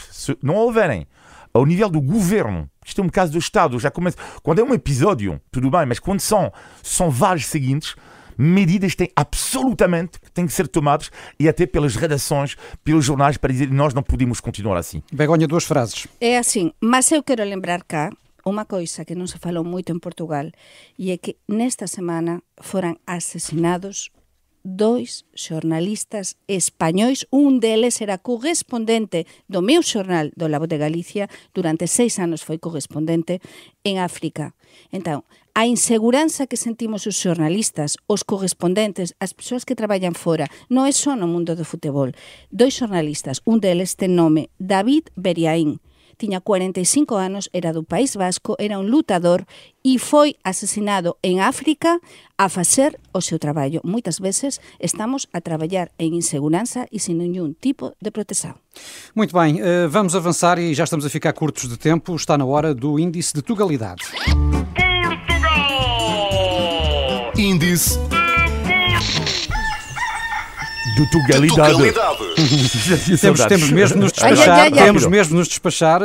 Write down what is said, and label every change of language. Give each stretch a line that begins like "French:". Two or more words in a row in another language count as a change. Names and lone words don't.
Portuguese: Se não houverem ao nível do governo, isto é um caso do Estado, já começa. Quando é um episódio, tudo bem, mas quando são vários seguintes, medidas têm que ser tomadas e até pelas redações, pelos jornais, para dizer que nós não podemos continuar assim. Begonha, duas frases.
Galician: É assim, mas eu quero lembrar cá uma coisa que non se falou moito en Portugal e é que nesta semana foran asesinados 2 xornalistas españois, un deles era correspondente do meu xornal do La Voz de Galicia, durante 6 anos foi correspondente en África. Entón, a inseguranza que sentimos os xornalistas, os correspondentes, as persoas que traballan fora, non é só no mundo do futebol. 2 xornalistas, un deles ten nome David Beriaín, tiña 45 anos, era do País Vasco, era un lutador e foi asesinado en África a facer o seu traballo. Moitas veces estamos a traballar en inseguranza e sin nenhum tipo de proteção.
Portuguese: Muito bem, vamos avançar e já estamos a ficar curtos de tempo. Está na hora do Índice de Tugalidade. Portugal! Índice de Tugalidade. Temos mesmo de nos despachar. Temos mesmo de nos despachar.